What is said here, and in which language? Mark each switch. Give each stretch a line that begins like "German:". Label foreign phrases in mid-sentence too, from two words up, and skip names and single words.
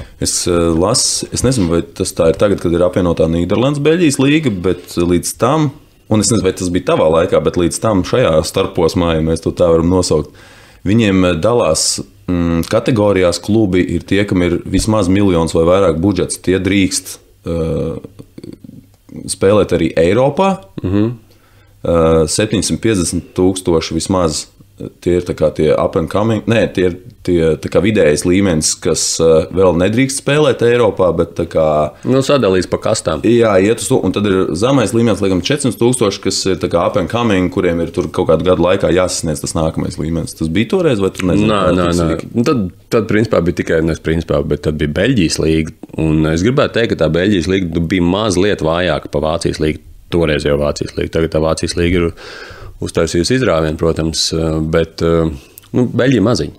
Latvian: Es nezinu, vai tas tā ir tagad, kad ir apvienotā Nīderlandes Beļģijas līga, bet līdz tam, un es nezinu, vai tas bija tavā laikā, bet līdz tam šajā starposmā, ja mēs to tā varam nosaukt, viņiem dalās kategorijās klubi ir tie, kam ir vismaz miljons vai vairāk budžets. Tie drīkst spēlēt arī Eiropā. 750 000 vismaz. Tie ir tie
English: up and coming,
Latvian: tie ir tie vidējais līmenis, kas vēl nedrīkst spēlēt Eiropā, bet tā kā... sadalīs pa kastām. Jā, iet uz to, un tad ir zemais līmenis, liekam, 400 000, kas ir tā kā
English: up and coming,
Latvian: kuriem ir tur kaut kādu gadu laikā jāsasniedz tas nākamais līmenis. Tas bija toreiz, vai tu nezini? Nē. Tad principā bija tikai, bet tad bija Beļģijas līga, un es gribētu teikt, ka tā Beļģijas līga bija mazliet vājāka pa Vācijas līgu, toreiz jau Vācijas līga, tagad tā Vācijas līga ir uztaisījusi izrāvienu, protams, bet Beļģija maziņa.